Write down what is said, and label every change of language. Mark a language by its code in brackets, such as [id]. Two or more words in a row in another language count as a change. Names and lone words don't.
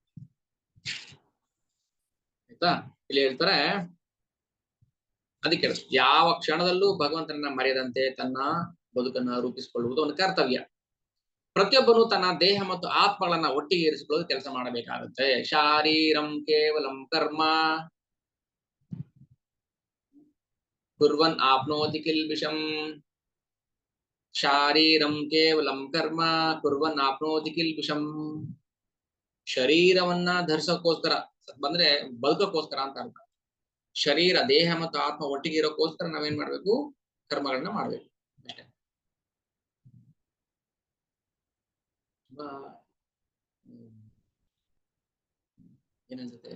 [kn] ಆಯ್ತಾ? ಇಲ್ಲಿ ಹೇಳ್ತಾರೆ, ಅದಕ್ಕೆ ಯಾವ ಕ್ಷಣದಲ್ಲೂ ಭಗವಂತನನ್ನ ಮರೆಯದಂತೆ ತನ್ನ ಬದುಕನ್ನ ರೂಪಿಸಿಕೊಳ್ಳುವುದು ಒಂದು ಕರ್ತವ್ಯ. ಪ್ರತಿಯೊಬ್ಬನು ತನ್ನ ದೇಹ ಮತ್ತು ಆತ್ಮಗಳನ್ನ ಒಟ್ಟಿಗೆ ಇರಿಸಿಕೊಳ್ಳೋದು ಕೆಲಸ ಮಾಡಬೇಕಾಗುತ್ತೆ. [sa] ಶಾರೀರಂ ಕೇವಲಂ ಕರ್ಮ ಕುರ್ವನ್ ಆಪ್ನೋತಿ ಕಿಲ್ಬಿಷಂ. ಶಾರೀರಂ ಕೇವಲಂ ಕರ್ಮ ಕುರ್ವನ್ ಆಪ್ನೋತಿ ಕಿಲ್ಬಿಷಂ. [kn] ಶರೀರವನ್ನ ಧರಿಸೋಕೋಸ್ಕರ ಬಂದ್ರೆ ಬದುಕೋಸ್ಕರ ಅಂತ ಅರ್ಥ. ಶರೀರ, ದೇಹ ಮತ್ತು ಆತ್ಮ ಒಟ್ಟಿಗೆ ಇರೋಕ್ಕೋಸ್ಕರ ನಾವೇನ್ ಮಾಡ್ಬೇಕು? ಕರ್ಮಗಳನ್ನ ಮಾಡ್ಬೇಕು ಅಷ್ಟೇ. ಏನನ್ಸುತ್ತೆ?